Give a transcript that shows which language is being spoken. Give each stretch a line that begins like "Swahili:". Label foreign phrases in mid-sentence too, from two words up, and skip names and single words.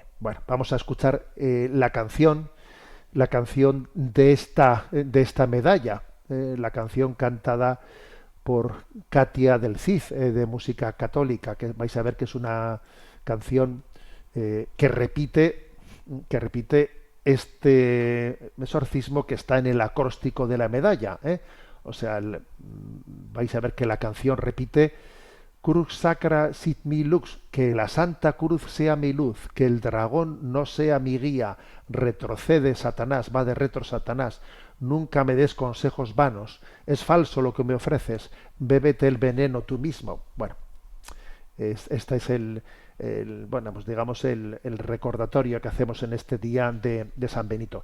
Spanish: Bueno, vamos a escuchar la canción de esta medalla, la canción cantada por Katia del Cid, de música católica, que vais a ver que es una canción que repite este exorcismo que está en el acróstico de la medalla, ¿eh? O sea, vais a ver que la canción repite
Latin: Crux sacra sit mi lux,
Spanish: que la Santa Cruz sea mi luz, que el dragón no sea mi guía, retrocede Satanás,
Latin: va de retro
Spanish: Satanás, nunca me des consejos vanos, es falso lo que me ofreces, bébete el veneno tú mismo. Bueno, este es bueno, pues digamos el recordatorio que hacemos en este día de San Benito.